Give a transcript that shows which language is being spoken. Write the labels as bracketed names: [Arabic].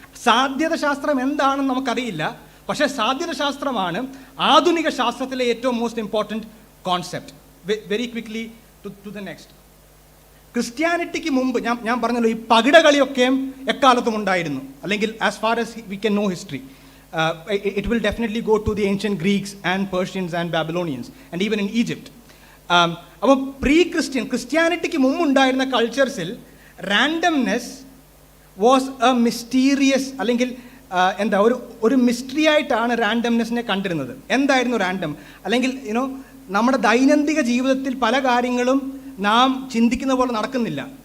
[Malayalam] സാധ്യത ശാസ്ത്രം എന്താണെന്ന് നമുക്കറിയില്ല, പക്ഷേ സാധ്യത ശാസ്ത്രമാണ് ആധുനിക ശാസ്ത്രത്തിലെ ഏറ്റവും most important concept. [English] Very quickly to the next. [Malayalam] ക്രിസ്ത്യാനിറ്റിക്ക് മുമ്പ് ഞാൻ പറഞ്ഞല്ലോ, ഈ പകിട കളിയൊക്കെയും എക്കാലത്തും ഉണ്ടായിരുന്നു, അല്ലെങ്കിൽ [English] As far as we can know history. It will definitely go to the ancient Greeks and Persians and Babylonians and even in Egypt. [Malayalam] അപ്പോൾ ക്രിസ്ത്യാനിറ്റിക്ക് മുമ്പുണ്ടായിരുന്ന കൾച്ചേഴ്സിൽ [English] randomness was a mysterious, [Malayalam] അല്ലെങ്കിൽ ഒരു മിസ്റ്ററി ആയിട്ടാണ് റാൻഡംനെസ്സിനെ കണ്ടിരുന്നത്. എന്തായിരുന്നു റാൻഡം? അല്ലെങ്കിൽ നമ്മുടെ ദൈനംദിന ജീവിതത്തിൽ പല കാര്യങ്ങളും നാം ചിന്തിക്കുന്ന പോലെ നടക്കുന്നില്ല.